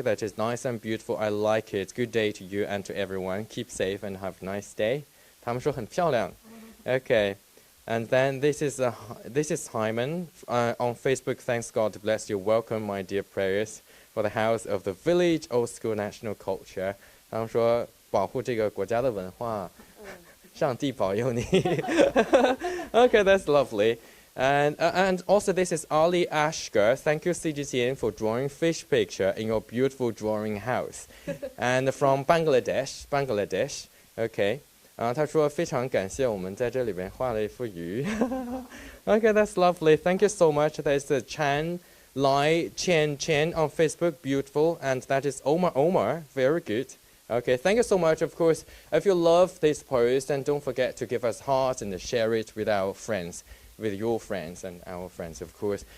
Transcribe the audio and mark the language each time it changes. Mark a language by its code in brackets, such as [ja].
[en] That is nice and beautiful. I like it. Good day to you and to everyone. Keep safe and have a nice day. [zh] 他们说很漂亮. [en] Okay. And then this is Hyman on Facebook. Thanks God bless you. Welcome, my dear prayers for the house of the village old school national culture. [zh] 他们说保护这个国家的文化，上帝保佑你。 [en] Okay, that's lovely. And also this is Ali Ashgar. Thank you CGTN for drawing fish picture in your beautiful drawing house. And from Bangladesh. Okay. [zh] 他说非常感谢我们在这里边画了一幅鱼。 [en] Okay, that's lovely. Thank you so much. There's Chan Li Chen on Facebook. Beautiful. And that is Omar. Very good. Okay, thank you so much. Of course, if you love this post, then don't forget to give us hearts and share it with our friends, with your friends and our friends, of course.